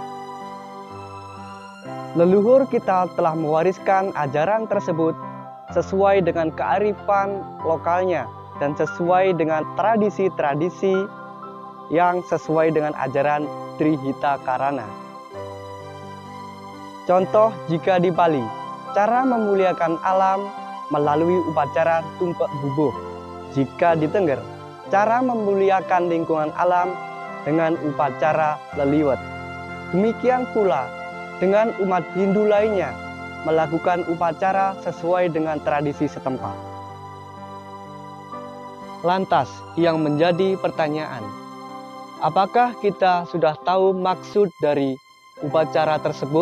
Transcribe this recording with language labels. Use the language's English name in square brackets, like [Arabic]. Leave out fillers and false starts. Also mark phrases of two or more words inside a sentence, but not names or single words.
[Indonesian] Leluhur kita telah mewariskan ajaran tersebut sesuai dengan kearifan lokalnya dan sesuai dengan tradisi-tradisi yang sesuai dengan ajaran Trihita Karana. Contoh jika di Bali, cara memuliakan alam melalui upacara tumpek bubuh. Jika di Tengger, cara memuliakan lingkungan alam dengan upacara leliwet. Demikian pula dengan umat Hindu lainnya melakukan upacara sesuai dengan tradisi setempat. Lantas yang menjadi pertanyaan, apakah kita sudah tahu maksud dari upacara tersebut?